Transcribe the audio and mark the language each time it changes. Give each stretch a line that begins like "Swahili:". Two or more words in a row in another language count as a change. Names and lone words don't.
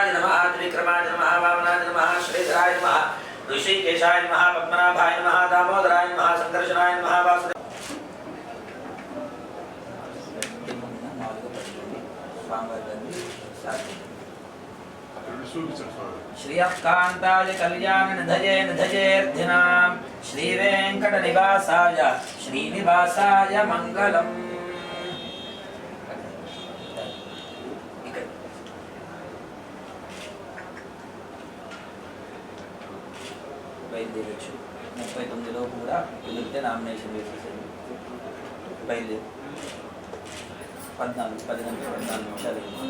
Sanskrit: नमः त्रिविक्रमाय नमः वामनाय नमः श्रीधराय नमः ऋषिकेशाय नमः पद्मनाभाय नमः दामोदराय नमः संकर्षणाय नमः वासुदेव श्रीयकान्ताय कल्याणनिधये निधयेऽर्थिनां श्रीवेङ्कटनिवासाय श्रीनिवासाय मङ्गलम्
Telugu: బయలుదేరచ్చు 39లో కూడా కుదిరితే నామినేషన్ వేసేసారు బయలుదేరు 14 నిమిషాలు